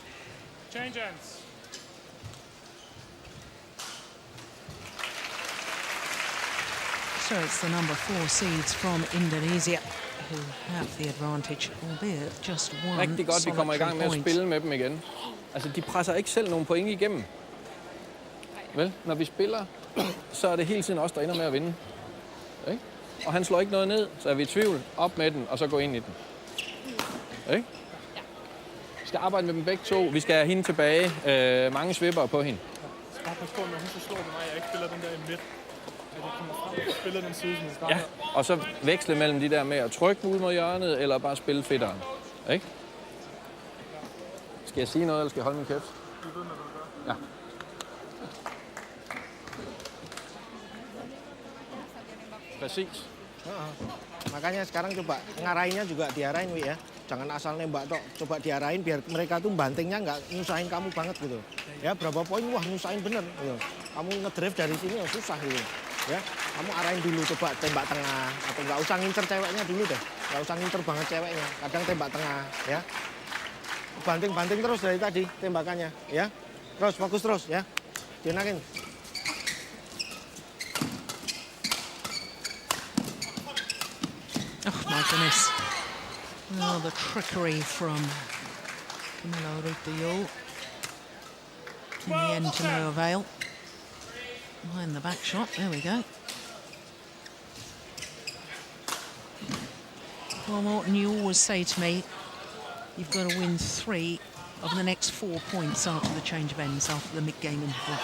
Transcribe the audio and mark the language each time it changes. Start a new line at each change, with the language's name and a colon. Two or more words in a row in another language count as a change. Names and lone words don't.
English: Change ends. So it's the number 4 seeds from Indonesia who have the advantage, albeit just one
Danish: Rigtig godt, vi kommer i gang med at
English: solitary
Danish: spille
English: point.
Danish: med dem igen. Altså, de presser ikke selv nogen point igennem. Vel, når vi spiller, så er det hele tiden os, der ender med at vinde. Ikke? Og han slår ikke noget ned, så er vi i tvivl. Op med den, og så gå ind i den. Ikke? Vi skal arbejde med dem begge to. Vi skal have hende tilbage. Mange svipper på hende. Jeg skal bare passe på, når hun så slår på mig, jeg ikke spiller den der i midt. At jeg kommer frem og spiller den side, som jeg starter. Ja, og så veksle mellem de der med at trykke ud mod hjørnet, eller bare spille fedteren. Ikke? Skal jeg sige noget, eller skal jeg holde min kæft? Du ved, hvad du gør. Ja. Præcis.
Indonesian: Makanya sekarang coba ngarahinnya juga diarahin, Wi, ya. Jangan asal nembak tok, coba diarahin biar mereka tuh bantingnya nggak nyusahin kamu banget gitu. Ya, berapa poin, wah nyusahin bener. Gitu. Kamu ngedrive dari sini ya susah gitu. Ya, kamu arahin dulu, coba tembak tengah. Atau nggak usah ngincer ceweknya dulu deh. Nggak usah ngincer banget ceweknya, kadang tembak tengah, ya. banting terus dari tadi tembakannya, ya. Terus fokus terus, ya. Jenakin.
English: Oh my goodness. Oh, the trickery from Juhl. In the end, to no avail. Behind the back shot, there we go. Well, Morton, you always say to me, you've got to win 3 of the next 4 points after the change of ends, after the mid-game interval.